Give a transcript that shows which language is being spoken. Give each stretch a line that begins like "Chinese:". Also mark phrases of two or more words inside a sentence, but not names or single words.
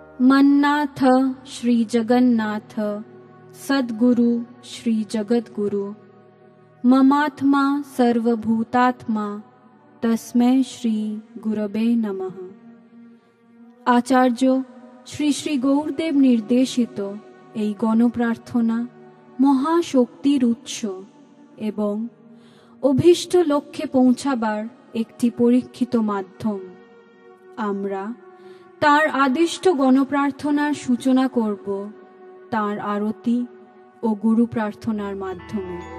Sanskrit: मन्नाथ श्री जगन्नाथ सद्गुरु श्री जगद्गुरु ममात्मा सर्वभूतात्मा तस्मै श्री गुरवे नमः।
Bangla: আচার্য শ্রী শ্রী গৌরদেব নির্দেশিত এই গণপ্রার্থনা মহাশক্তির উৎস এবং অভীষ্ট লক্ষ্যে পৌঁছাবার একটি পরীক্ষিত মাধ্যম। আমরা তার আদিষ্ট গণপ্রার্থনার সূচনা করব তার আরতি ও গুরু প্রার্থনার মাধ্যমে।